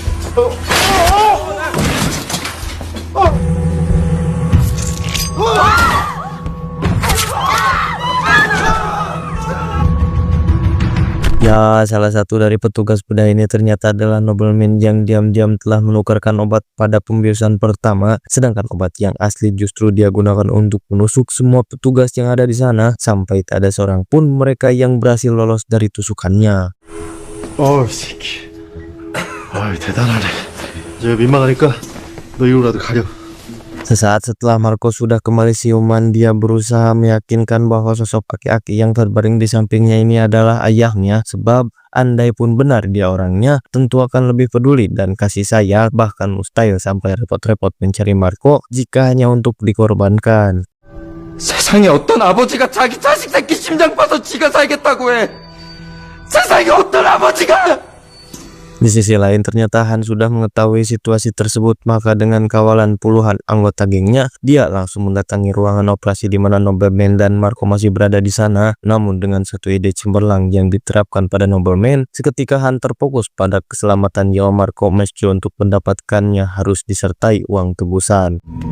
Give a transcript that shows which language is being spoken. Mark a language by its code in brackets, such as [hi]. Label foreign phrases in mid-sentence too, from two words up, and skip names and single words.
[id] ya, salah satu dari petugas bedah ini ternyata adalah nobleman yang diam-diam telah menukarkan obat pada pembiusan pertama, sedangkan obat yang asli justru dia gunakan untuk menusuk semua petugas yang ada di sana, sampai tak ada seorang pun mereka yang berhasil lolos dari tusukannya. [ko] 새끼. 대단하네. 이제 민망하니까 너 이거라도 가려. [id] Sesaat setelah Marco sudah kembali siuman, dia berusaha meyakinkan bahwa sosok aki-aki yang terbaring di sampingnya ini adalah ayahnya, sebab andai pun benar dia orangnya, tentu akan lebih peduli dan kasih sayang, bahkan mustahil sampai repot-repot mencari Marco jika hanya untuk dikorbankan. [ko] 세상에 어떤 아버지가 자기 자식 새끼 심장 빠서 지가 살겠다고 해. 세상에 어떤 아버지가. [id] Di sisi lain, ternyata Han sudah mengetahui situasi tersebut, maka dengan kawalan puluhan anggota gengnya, dia langsung mendatangi ruangan operasi di mana nobleman dan Marco masih berada di sana. Namun dengan satu ide cemerlang yang diterapkan pada nobleman, seketika Han terfokus pada keselamatan nyawa Marco, meski untuk mendapatkannya harus disertai uang tebusan.